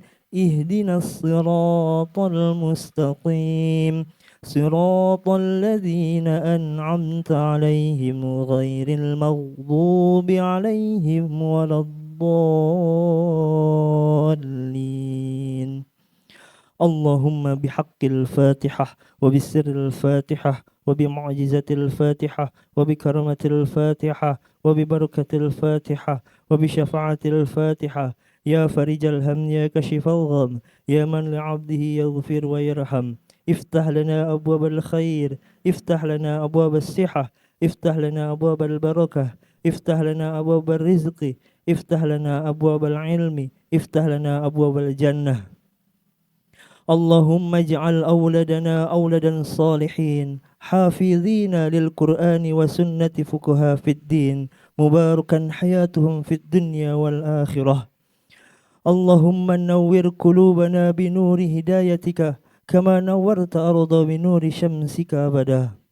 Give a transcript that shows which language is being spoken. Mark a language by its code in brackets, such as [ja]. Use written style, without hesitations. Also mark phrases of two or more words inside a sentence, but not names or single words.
[ar] اهدنا الصراط المستقيم. صراط الذين أنعمت عليهم غير المغضوب عليهم ولا الضالين. اللهم بحق الفاتحة وبسر الفاتحة وبمعجزة الفاتحة وبكرامة الفاتحة وببركة الفاتحة وبشفاعة الفاتحة. يا فارج الهم يا كاشف الغم يا من لعبده يغفر ويرحم. افتح لنا أبواب الخير افتح لنا أبواب الصحة افتح لنا أبواب البركة افتح لنا أبواب الرزق افتح لنا أبواب العلم افتح لنا أبواب الجنة. اللهم اجعل أولادنا أولدا صالحين حافظين للقرآن وسنة فقهاء في الدين مباركا حياتهم في الدنيا والآخرة. اللهم نور قلوبنا بنور هدايتك كما نورت أرض بنور شمسك أبدا.